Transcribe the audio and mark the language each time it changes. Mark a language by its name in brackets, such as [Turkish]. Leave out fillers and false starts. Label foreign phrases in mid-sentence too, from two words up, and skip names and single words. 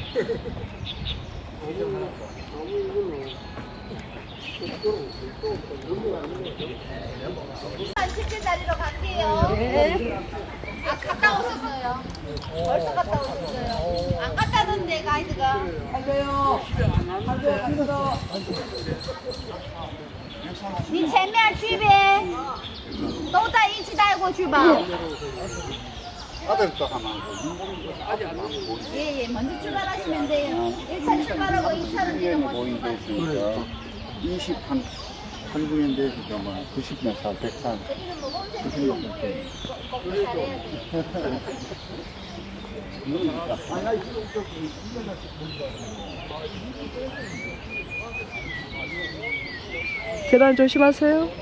[Korean] 나무 이거는. 실제 자리로 갈게요. 네. 아 갔다 오셨어요. 벌써 갔다 오셨어요. 안 갔다던데 가이드가. 갈게요. [Chinese] 你前面去呗，都在一起带过去吧。 [Korean] 아들도 하나. 예, 예, 먼저 출발하시면 돼요. 1차 출발하고 2차는 뒤로 모시고 가세요. 23분인데 지금 90몇 살, 100살. 계단 조심하세요.